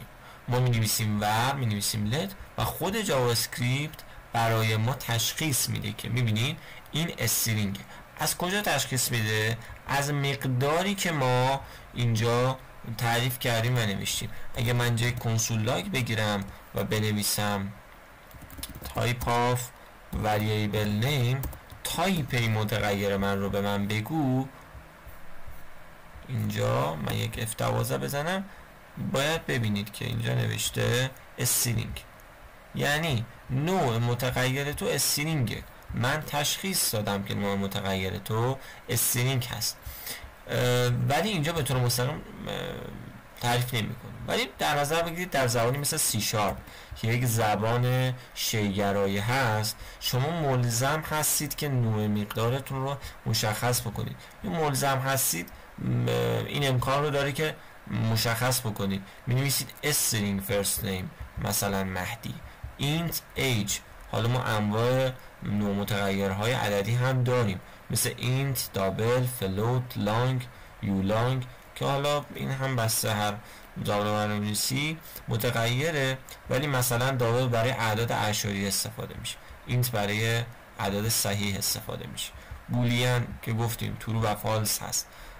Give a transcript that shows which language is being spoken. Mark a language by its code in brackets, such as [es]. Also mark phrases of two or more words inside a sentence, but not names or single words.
[fa] ما می نویسیم ور، می نویسیم لت و خود جاوا اسکریپت برای ما تشخیص میده که میبینین این استرینگه. از کجا تشخیص میده؟ از مقداری که ما اینجا تعریف کردیم و نوشتیم. اگه من جای [en] console log [fa] بگیرم و بنویسم [en] type of variable name، [fa] تایپ این متغیر من رو به من بگو، اینجا من یک F12 بزنم، باید ببینید که اینجا نوشته استرینگ، یعنی نوع متغیر تو استرینگه. من تشخیص دادم که نوع متغیر تو استرینگ هست، ولی اینجا به طور مستقیم تعریف نمی کنم. ولی در نظر بگیرید در زبانی مثل سی شارپ که یک زبان شیگرایی هست، شما ملزم هستید که نوع مقدارتون رو مشخص بکنید. این ملزم هستید این امکان رو داره که مشخص بکنید. می نویسید [en] string first name [fa] مثلا مهدی، [en] int age. [fa] حالا ما انواع نوع متغیرهای عددی هم داریم مثل [en] int، double، float، long، ulong [fa] که حالا این هم بسته هر زبان برنامه‌نویسی متغیره، ولی مثلا double برای اعداد اعشاری استفاده میشه، int برای اعداد صحیح استفاده میشه، بولیان که گفتیم true و false هست.